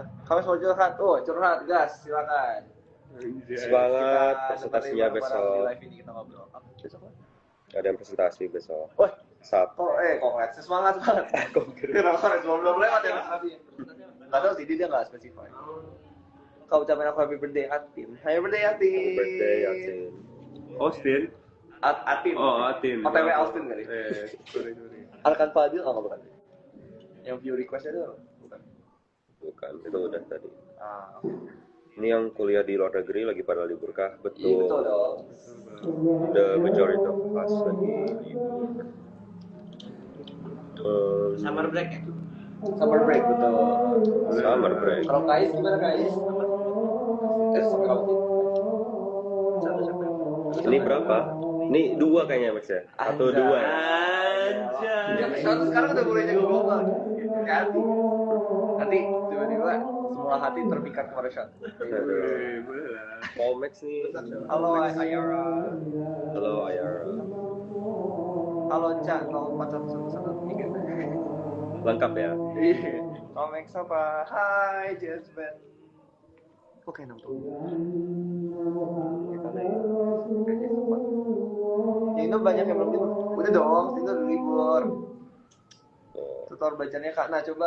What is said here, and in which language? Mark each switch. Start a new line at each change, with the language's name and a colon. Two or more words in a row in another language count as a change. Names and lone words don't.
Indonesian: Kamex mau curhat? Oh, curhat, gas, silakan. Semangat Kita presentasinya nemenin bareng-bareng di besok. live ini kita ngobrol. Apa besok? Apa? Ada yang presentasi besok. Wah, Sabtu. congrats. Semangat banget. Congrats, belum lewat ya presentasi. Nggak tahu sih, dia nggak spesify. Kau ucapin aku
English: happy birthday
Indonesian: Atin.
English: Happy birthday
Indonesian: Atin.
English: Birthday Yasin.
Indonesian: Austin. Atin. Oh, Atin. OTW Austin kali. Sorry. Alkan Fadil nggak bukan. Yang view request itu bukan. Bukan, itu udah tadi. Ah, Ini yang kuliah di luar negeri lagi pada libur kah? iya Betul. betul dong.
English: The majority of us
Indonesian: lagi libur.
English: Summer break
Indonesian: ya?
English: Summer break betul. Summer break.
Indonesian: Kalau Kais gimana Kais? Sampai kamu sih? Ini berapa? Ini 2 kayaknya Max ya? Atau 2 ya? Ya, sekarang udah mulai jago global. Ganti. Nanti tiba-tiba semua hati terpikat kepada Sean. Boleh lah. Komex nih. Halo Ayara. Halo Ayara. Halo Cak, kalau pacar satu-satu tiga. Lengkap ya? Iya. Komex apa? Hai Jasmine. Kok kayak nonton? Ini banyak yang belum libur. Udah dong, itu udah libur. Tutor bacanya Kak Nah coba.